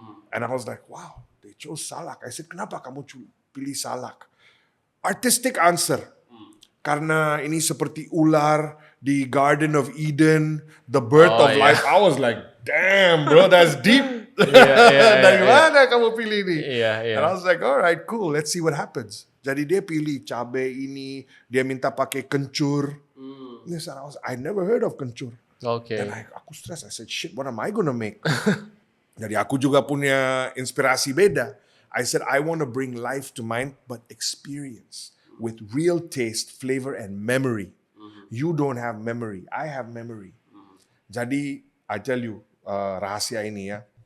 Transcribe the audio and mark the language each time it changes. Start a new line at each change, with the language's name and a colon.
English: And I was like, wow, they chose salak. I said,
Indonesian: kenapa kamu pilih salak?
English: Artistic answer.
Indonesian: Karena ini seperti ular di Garden of Eden,
English: the birth of life. I was like, damn bro, that's deep.
Indonesian: Dari mana kamu pilih ini?
English: And I was like, all right, cool, let's see what happens.
Indonesian: Jadi dia pilih cabai ini, dia minta pakai kencur.
English: Yes, I never heard of kencur. Okay.
Indonesian: Dan aku stres,
English: I said, shit, what am I gonna make?
Indonesian: Jadi aku juga punya inspirasi beda.
English: I said, I want to bring life to mind, but experience with real taste, flavor, and memory. You don't have memory. I have memory.
Indonesian: Jadi,
English: I tell you,
Indonesian: rahasia ini ya.